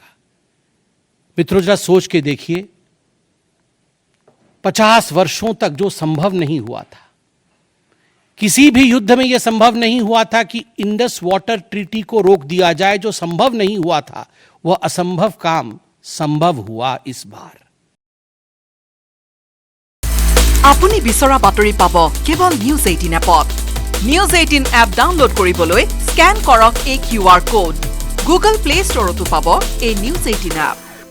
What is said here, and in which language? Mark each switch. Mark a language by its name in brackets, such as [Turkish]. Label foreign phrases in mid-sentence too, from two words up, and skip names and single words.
[Hindi] मित्रों, जरा सोच के देखिए, 50 वर्षों तक जो संभव नहीं हुआ था, किसी भी युद्ध में यह संभव नहीं हुआ था कि इंडस वाटर ट्रीटी को रोक दिया जाए। जो संभव नहीं हुआ था वह असंभव काम संभव हुआ इस बार। [Assamese] আপুনি বিচৰা বাতৰি পাব কেৱল নিউজ 18 এপত। নিউজ 18 এপ ডাউনলোড কৰিবলৈ স্ক্যান কৰক এই [English] QR code. [Assamese] গুগল প্লে ষ্টৰতো পাব এই নিউজ 18 এপ।